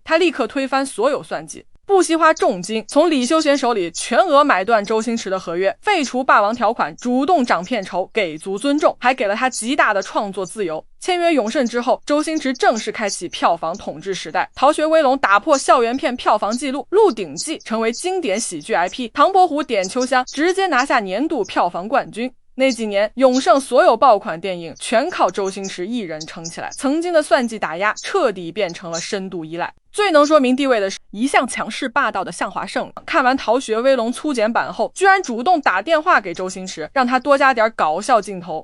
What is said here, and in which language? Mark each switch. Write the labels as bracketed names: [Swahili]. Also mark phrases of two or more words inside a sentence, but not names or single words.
[Chinese] 他立刻推翻所有算計，不惜花重金從李修賢手裡全額買斷周星馳的合約，廢除霸王條款，主動漲片酬，給足尊重，還給了他極大的創作自由。簽約永盛之後，周星馳正式開啟票房統治時代。逃學威龍打破校園片票房紀錄，鹿鼎記成為經典喜劇 IP，唐伯虎點秋香直接拿下年度票房冠軍。那几年，永盛所有爆款电影全靠周星驰一人撑起来，曾经的算计打压彻底变成了深度依赖。最能说明地位的是，一向强势霸道的向华胜，看完《逃学威龙》粗剪版后，居然主动打电话给周星驰，让他多加点搞笑镜头。